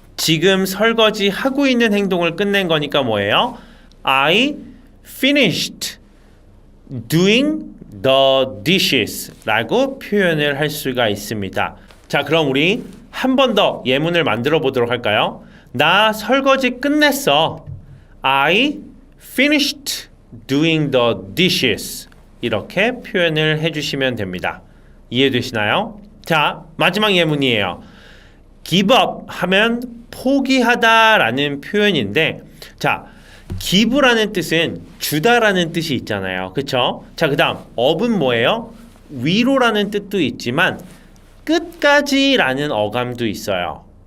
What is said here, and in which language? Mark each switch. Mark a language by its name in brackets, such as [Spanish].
[Korean] 지금 설거지 하고 있는 행동을 끝낸 거니까 뭐예요? [English] I finished doing the dishes [Korean] 라고 표현을 할 수가 있습니다. 자, 그럼 우리 한 번 더 예문을 만들어 보도록 할까요? 나 설거지 끝냈어. [English] I finished doing the dishes [Korean] 이렇게 표현을 해주시면 됩니다. 이해되시나요? 자, 마지막 예문이에요. give up 하면 포기하다 라는 표현인데 자, give라는 뜻은 주다라는 뜻이 있잖아요. 그쵸? 자, 그 다음 up은 뭐예요? 위로라는 뜻도 있지만 끝까지 라는 어감도 있어요.